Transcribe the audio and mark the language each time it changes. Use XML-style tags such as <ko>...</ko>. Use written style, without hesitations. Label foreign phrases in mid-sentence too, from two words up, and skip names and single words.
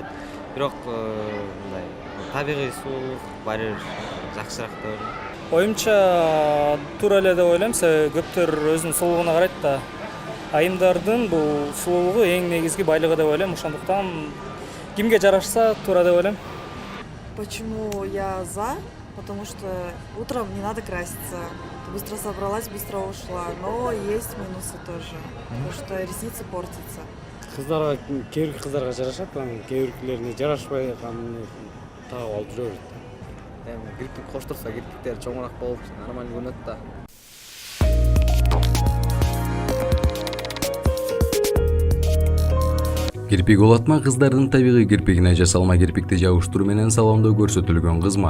<ky>Бирок мындай табигый сулуулук баары бир жакшыраак деп ойлойм. Оюмча туура эле деп ойлойм, себеби көптөр өзүнүн сулуулугуна карайт да. Айымдардын бул сулуулугу эң негизги байлыгы деп ойлойм. Ошондуктан кимге жарашса туура деп ойлойм.</ky> <ru>Почему я за? Потому что утром не надо краситься. Ты быстро собралась, быстро ушла. Но есть минусы тоже, потому что ресницы портятся.</ru> <ky>Кыздарга кээ бир кыздарга жарашат, анан кээ биркилерине жарашпай калганы тагып алып жүрө берет. Эми кирпик коштурса кирпиктер чоңураак болуп, нормалдуу көрүнөт да. Кирпик улатма кыздардын табигый кирпигине жасалма кирпикти жабыштыруу менен салондо көрсөтүлгөн кызмат.</ky>